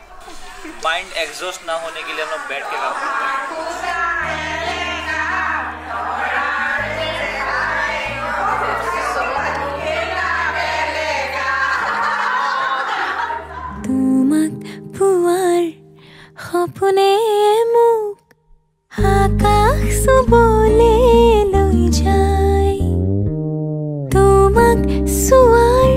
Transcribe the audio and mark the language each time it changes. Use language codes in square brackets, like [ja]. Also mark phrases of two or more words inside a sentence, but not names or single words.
[en] mind exhaust [hi] ना होने के लिए हम लोग बैठ के काम करते हैं। [as] সপোনে মোক আকাশ চুবলে লৈ যায় তোমাক চোৱাৰ